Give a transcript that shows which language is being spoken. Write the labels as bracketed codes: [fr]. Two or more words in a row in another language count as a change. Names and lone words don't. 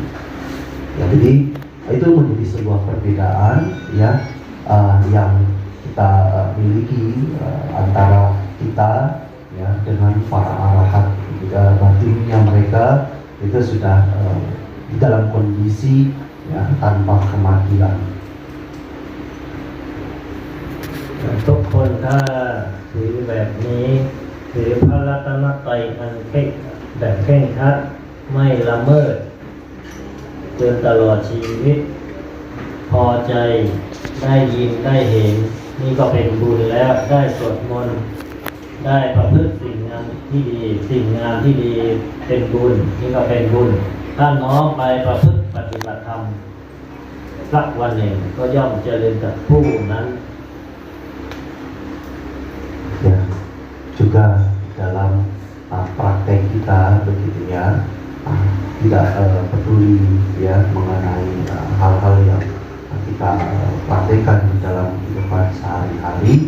[id] Ya, jadi itu menjadi sebuah perbedaan ya, yang kita miliki antara kita ya dengan para arahat, juga batinnya mereka itu sudah di dalam kondisi ya tanpa kematian. [th] ทุกคนถ้าถือแบบนี้ถือพระรัตนตรัยอันแบบเคร่งครัดไม่ละเมิ ดจนตลอดชีวิตพอใจได้ยินได้เห็นนี่ก็เป็นบุญแล้วได้สวดมนต์ได้ประพฤติสิ่งงามที่ดีสิ่งงามที่ดีเป็นบุญนี่ก็เป็นบุญถ้าน้อมไปประพฤติปฏิบัติธรรมสักวันหนึ่งก็ย่อมเจริญกับผู้นั้น [id] Ya, juga dalam praktek kita begitu ya, tidak peduli ya mengenai hal-hal yang kita praktekkan di dalam kehidupan sehari-hari.